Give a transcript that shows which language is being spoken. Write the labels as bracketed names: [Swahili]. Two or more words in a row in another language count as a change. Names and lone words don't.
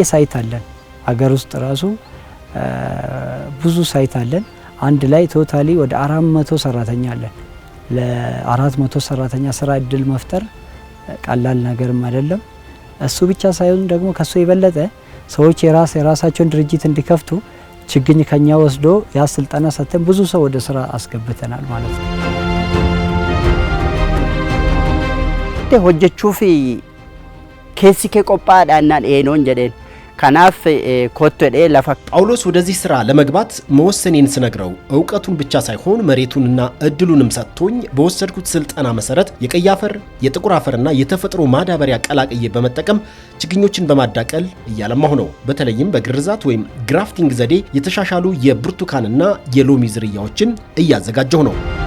[Amharic] ሳይት አለን። አገር ውስጥ ራሱ ብዙ ሳይት አለን። አንድ ላይ ቶታሊ ወደ 400 ሰራተኛ አለን። ለ400 ሰራተኛ ስራ እድል መፍጠር ቀላል ነገርም አይደለም። እሱ ብቻ ሳይሆን ደግሞ ከሱ የበለጠ ሰዎች የራሳቸውን ድርጅት እንዲከፍቱ ችግኝ ከኛ ወስዶ ያ ስልጠና ሰጥተን ብዙ ሰው ወደ ስራ አስገብተናል ማለት ነው። [Oromo] hojjechuuf keessi kee qophaadhaan naan eenyoon jedheen ከናፍ ኮቶዴ ለፈ [Amharic] ጳውሎስ ወደዚህ ስራ ለመግባት መወሰኔን ስነግረው እውቀቱን ብቻ ሳይሆን መሬቱንና እድሉንም ሰጥቶኝ በወሰድኩት ስልጠና መሰረት የቀይ አፈር፣ የጥቁር አፈርና የተፈጥሮ ማዳበሪያ ቀላቅዬ በመጠቀም ችግኞችን በማዳቀል እያለማሁ ነው። በተለይም በግርዛት ወይም ግራፍቲንግ ዘዴ የተሻሻሉ የብርቱካንና የሎሚ ዝርያዎችን እያዘጋጀሁ ነው።